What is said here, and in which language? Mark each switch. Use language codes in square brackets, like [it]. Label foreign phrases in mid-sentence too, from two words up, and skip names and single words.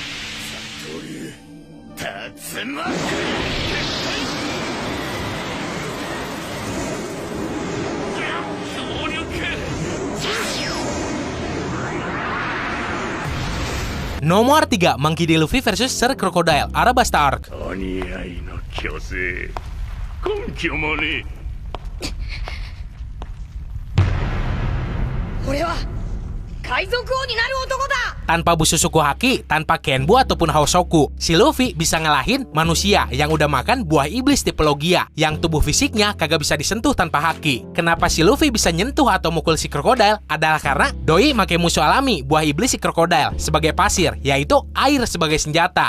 [id] Nomor 3, Monkey D. Luffy versus Sir Crocodile, Arabasta Arc. [ja] 俺は海賊王になる男だ。 [id] Tanpa Bususuku Haki, tanpa Kenbu ataupun Hosoku, si Luffy bisa ngalahin manusia yang udah makan buah iblis tipe Logia, yang tubuh fisiknya kagak bisa disentuh tanpa haki. Kenapa si Luffy bisa nyentuh atau mukul si Crocodile adalah karena Doi make musuh alami buah iblis si Crocodile sebagai pasir, yaitu air sebagai senjata.